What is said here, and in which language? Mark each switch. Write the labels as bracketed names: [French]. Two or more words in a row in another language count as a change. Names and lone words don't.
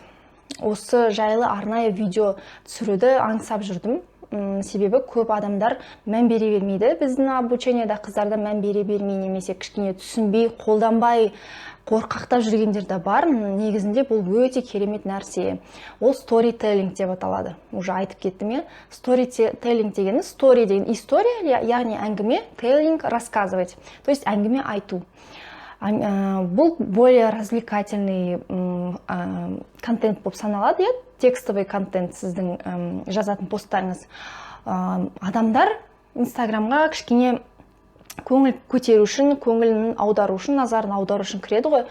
[Kazakh] Осы жайлы арнайы видео түсіруді аңсап жүрдім. Себебі көп адамдар мән бере бермейді. Біздің обучениеда қыздарда мән бере бермей, немесе кішкене түсінбей, қолданбай, қорқақтап жүргендер де бар. Негізінде бұл өте керемет нәрсе. Ол storytelling деп аталады. Уже айтып кеттім я. Storytelling дегені, story деген история, яғни әңгіме, [Russian] telling рассказывать. То есть [Kazakh] әңгіме айту. Бұл [Russian] более развлекательный контент [Kazakh] болып саналады, [Russian] текстовый контент [Kazakh] сіздің жазатын посттарыңыз. Адамдар инстаграмға кішкене көңіл көтеру үшін, көңілін аудару үшін, назарын аудару үшін кіреді ғой.